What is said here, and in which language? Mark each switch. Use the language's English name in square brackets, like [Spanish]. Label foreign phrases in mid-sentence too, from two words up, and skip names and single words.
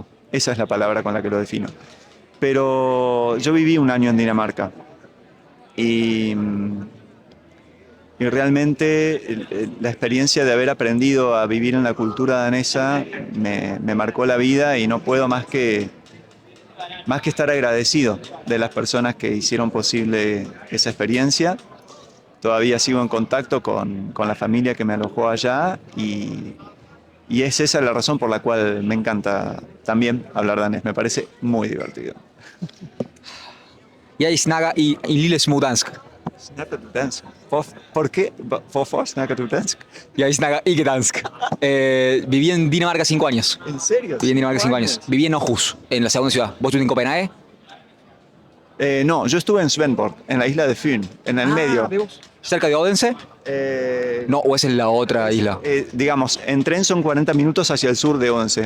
[Spanish] Esa es la palabra con la que lo defino. Pero yo viví un año en Dinamarca y, y realmente la experiencia de haber aprendido a vivir en la cultura danesa me marcó la vida y no puedo más que estar agradecido de las personas que hicieron posible esa experiencia. Todavía sigo en contacto con la familia que me alojó allá y es esa la razón por la cual me encanta también hablar danés. Me parece muy divertido. [Danish] Jeg snakker i lille smule dansk. Snakker du dansk? [Spanish] ¿Por qué? [Danish] ¿Hvorfor snakker du dansk? Jeg snakker ikke dansk. [Spanish] Viví en Dinamarca 5 años. ¿En serio? Viví en Dinamarca 5 años. Viví en Aarhus, en la segunda ciudad. ¿Vos estuviste en Copenhague? No, yo estuve en Svendborg, en la isla de Fyn, en el medio. ¿Cerca de Odense? No, o esa es la otra isla. Digamos, en tren son 40 minutos hacia el sur de Odense.